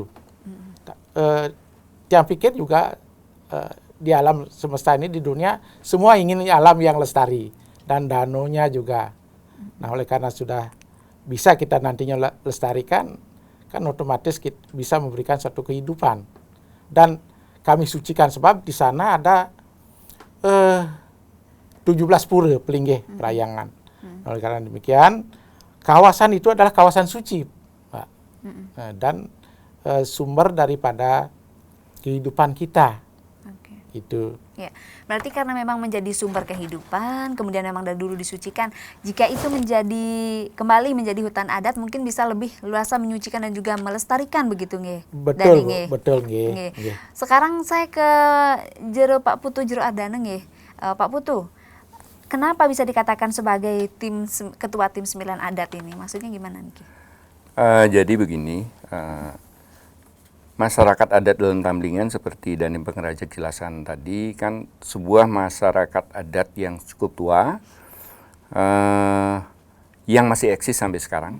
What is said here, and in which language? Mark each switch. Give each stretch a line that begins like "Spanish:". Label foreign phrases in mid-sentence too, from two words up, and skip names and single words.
Indonesian: Tiang pikir juga di alam semesta ini, di dunia, semua ingin alam yang lestari, dan danaunya juga. Nah, oleh karena sudah bisa kita nantinya lestarikan, kan otomatis kita bisa memberikan suatu kehidupan. Dan kami sucikan sebab di sana ada 17 pura pelinggih perayangan. Oleh karena demikian, kawasan itu adalah kawasan suci, Pak. Dan sumber daripada kehidupan kita. Oke. Itu. Ya, berarti karena memang menjadi sumber kehidupan, kemudian memang dari dulu disucikan. Jika itu kembali menjadi hutan adat, mungkin bisa lebih luasa menyucikan dan juga melestarikan begitu nggih. Betul, Bu. Nggih. Betul nggih. Nggih. Nggih. Sekarang saya ke Pak Putu Jero Ardana nggih. Pak Putu, kenapa bisa dikatakan sebagai ketua tim 9 adat ini? Maksudnya gimana nih? Jadi begini, masyarakat adat dalam Tamlingan seperti Dane pengerajak jelasan tadi, kan sebuah masyarakat adat yang cukup tua, yang masih eksis sampai sekarang.